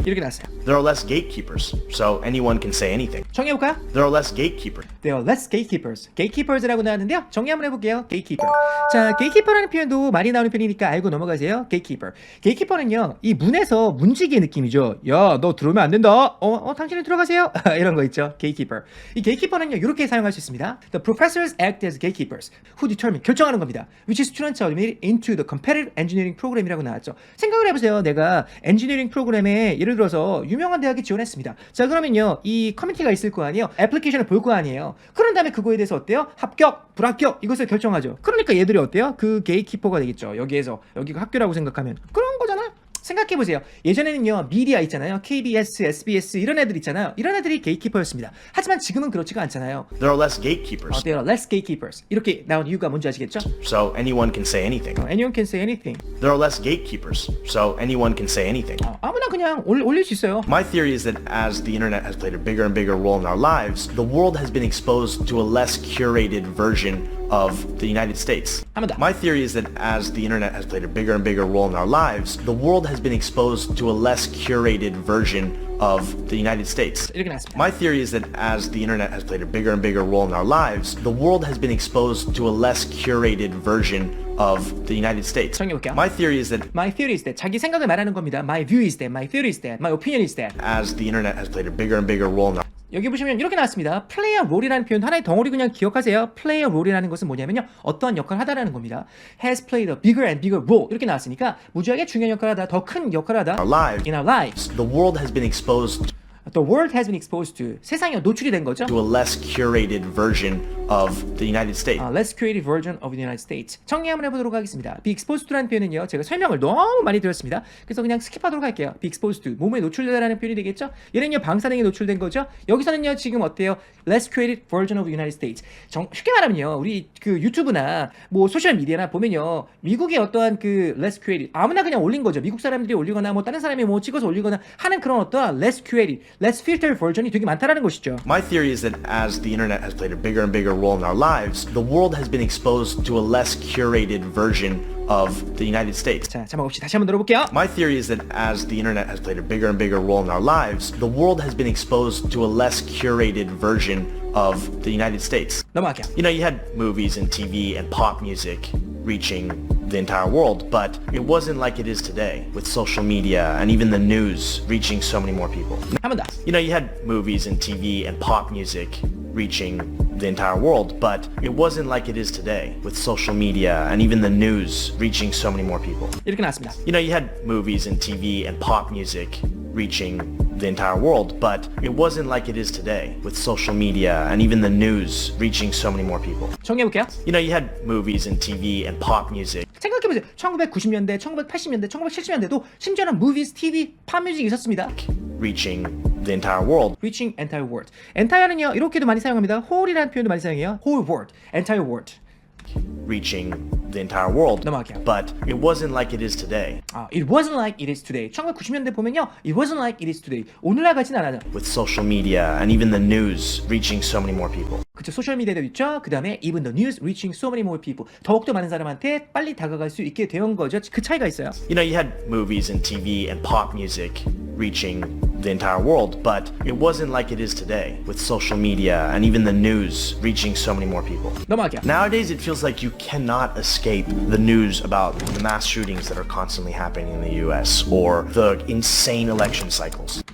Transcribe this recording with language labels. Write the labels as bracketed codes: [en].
[ko] 이렇게 나왔어요. [en] There are less gatekeepers, so anyone can say anything. [ko] 정리해볼까요? [en] There are less gatekeepers. There are less gatekeepers. [ko] gatekeepers라고 나왔는데요. 정리 한번 해볼게요. gatekeeper. 자, gatekeeper라는 표현도 많이 나오는 편이니까 알고 넘어가세요. [en] gatekeeper. [ko] gatekeeper는요, 이 문에서 문지기의 느낌이죠. 야, 너 들어오면 안 된다. 당신은 들어가세요. 이런 거 있죠. gatekeeper. 이 gatekeeper는요, 이렇게 사용할 수 있습니다. [en] The professors act as gatekeepers who determine, [ko] 결정하는 겁니다. [en] Which students are admitted into the competitive engineering program이라고 나왔죠. [ko] 생각을 해보세요. 내가 엔지니어링 프로그램에 예를 들어서 유명한 대학에 지원했습니다. 자, 그러면요, 이 커뮤니티가 있을 거 아니에요. 애플리케이션을 볼 거 아니에요. 그런 다음에 그거에 대해서 어때요? 합격, 불합격 이것을 결정하죠. 그러니까 얘들이 어때요? 그 게이키퍼가 되겠죠. 여기가 학교라고 생각하면 그런 거잖아. 생각해보세요. 예전에는요, 미디어 있잖아요. KBS, SBS 이런 애들 있잖아요. 이런 애들이 게이키퍼였습니다. 하지만 지금은 그렇지가 않잖아요. [en] There are less gatekeepers, There are less gatekeepers. [ko] 이렇게 나온 이유가 뭔지 아시겠죠? [en] so anyone can say anything. Anyone can say anything. There are less gatekeepers, so anyone can say anything. [ko] 아무나 그냥 올릴 수 있어요. [en] My theory is that as the internet has played a bigger and bigger role in our lives, the world has been exposed to a less curated version of the United States. [ko] 한번 더. [en] My theory is that as the internet has played a bigger and bigger role in our lives, the world has been exposed to a less curated version of the United States. [ko] 이렇게 나왔습니다. [en] My theory is that as the internet has played a bigger and bigger role in our lives, the world has been exposed to a less curated version of the United States. [ko] 정리해볼게요. [en] My theory is that My theory is that. [ko] 자기 생각을 말하는 겁니다. [en] My view is that. My theory is that. My opinion is that. as the internet has played a bigger and bigger role in our [ko] 여기 보시면 이렇게 나왔습니다. play a role이라는 표현 하나의 덩어리 그냥 기억하세요. play a role이라는 것은 뭐냐면요. 어떠한 역할을 하다라는 겁니다. [en] has played a bigger and bigger role [ko] 이렇게 나왔으니까 무지하게 중요한 역할을 하다, 더 큰 역할을 하다 [en] lives, in our lives. the world has been exposed The world has been exposed to. [ko] 세상에 노출이 된 거죠. [en] to a less curated version of the United States. Less creative version of the United States. [ko] 정리 한번 해보도록 하겠습니다. [en] Be exposed to [ko] 라는 표현은요, 제가 설명을 너무 많이 드렸습니다. 그래서 그냥 스킵하도록 할게요. [en] Be exposed to. [ko] 몸에 노출되다라는 표현이 되겠죠? 얘는요, 방사능에 노출된 거죠? 여기서는요, 지금 어때요? [en] Less creative version of the United States. [ko] 쉽게 말하면요, 우리 그 유튜브나 뭐 소셜 미디어나 보면요, 미국의 어떠한 그 less creative, 아무나 그냥 올린 거죠. 미국 사람들이 올리거나 뭐 다른 사람이 뭐 찍어서 올리거나 하는 그런 어떠한 less creative, less filtered version이 되게 많다라는 것이죠. [en] My theory is that as the internet has played a bigger and bigger role in our lives, the world has been exposed to a less curated version of the United States. [ko] 자, 자막 없이 다시 한번 들어볼게요. [en] My theory is that as the internet has played a bigger and bigger role in our lives, the world has been exposed to a less curated version of the United States. [ko] 넘어갈게요. [en] You know, you had movies and TV and pop music reaching the entire world, but it wasn't like it is today with social media and even the news reaching so many more people. [ko] 한 번 더. [en] You know, you had movies and TV and pop music reaching the entire world, but it wasn't like it is today with social media and even the news reaching so many more people. [ko] 이렇게 나왔습니다. [en] You know, you had movies and TV and pop music reaching the entire world, but it wasn't like it is today with social media and even the news reaching so many more people. [ko] 정리해볼게요. [en] You know, you had movies and TV and pop music [ko] 생각해보세요. 1990년대, 1980년대, 1970년대도 심지어는 movies, TV, 팝 뮤직이 있었습니다. [en] reaching the entire world. Reaching entire world. [ko] entire는요, 이렇게도 많이 사용합니다. whole이라는 표현도 많이 사용해요. whole world, entire world. [en] reaching the entire world. [ko] 넘어갈게요. [en] But it wasn't like it is today. It wasn't like it is today. [ko] 1990년대 보면요, [en] it wasn't like it is today. [ko] 오늘날 같진 않아요. [en] With social media and even the news reaching so many more people. [ko] 그쵸, 소셜미디어도 있죠. 그 다음에 [en] even the news reaching so many more people. [ko] 더욱더 많은 사람한테 빨리 다가갈 수 있게 된 거죠. 그 차이가 있어요. [en] You know, you had movies and TV and pop music reaching the entire world, but it wasn't like it is today with social media and even the news reaching so many more people. [ko] 넘어갈게요. [en] Nowadays, it feels like you cannot escape the news about the mass shootings that are constantly happening in the US or the insane election cycles.